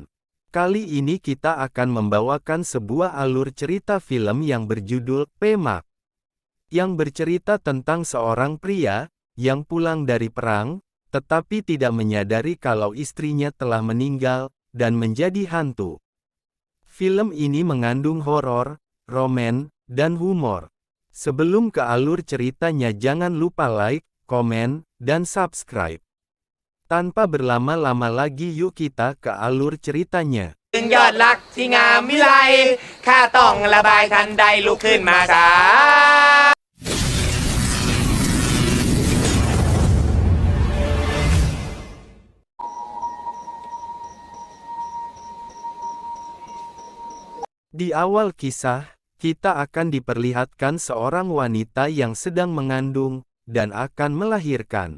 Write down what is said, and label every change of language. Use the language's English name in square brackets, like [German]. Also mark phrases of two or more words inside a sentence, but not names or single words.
[Indonesian] Kali ini kita akan membawakan sebuah alur cerita film yang berjudul Pemak, yang bercerita tentang seorang pria yang pulang dari perang, tetapi tidak menyadari kalau istrinya telah meninggal dan menjadi hantu. Film ini mengandung horor, roman, dan humor. Sebelum ke alur ceritanya jangan lupa like, komen, dan subscribe. Tanpa berlama-lama lagi yuk kita ke alur ceritanya. [Thai] ถึงยอดรักที่งามวิไลข้าต้องระบายทันใดลุกขึ้นมาช้า [Indonesian] Di awal kisah, kita akan diperlihatkan seorang wanita yang sedang mengandung dan akan melahirkan.